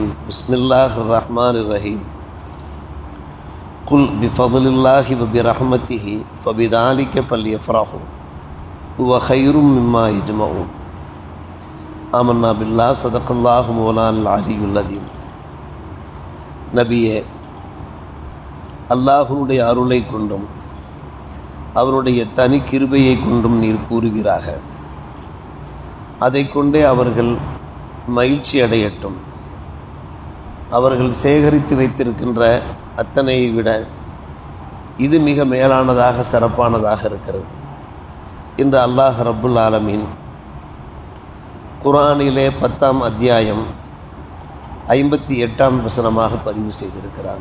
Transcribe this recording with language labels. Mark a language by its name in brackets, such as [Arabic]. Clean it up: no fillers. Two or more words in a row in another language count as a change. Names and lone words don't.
[Arabic] بسم الله الرحمن الرحيم. قل بفضل الله وبرحمته فبذلك فليفرحوا هو خير مما يجمعون. آمنا بالله صدق الله مولانا العلي العظيم. [Tamil] நபியே, அல்லாஹ்வுடைய அருளை கொண்டும் அவருடைய தனி கிருபையை கொண்டும் நீர் கூறுவீராக. அதை கொண்டே அவர்கள் மகிழ்ச்சி அடையட்டும். அவர்கள் சேகரித்து வைத்திருக்கின்ற அத்தனையை விட இது மிக மேலானதாக சிறப்பானதாக இருக்கிறது இன்று அல்லாஹ் [Arabic] رب العالمين [Tamil] குர்ஆனிலே 10ஆம் அத்தியாயம் 58ஆம் வசனமாக பதிவு செய்திருக்கிறான்.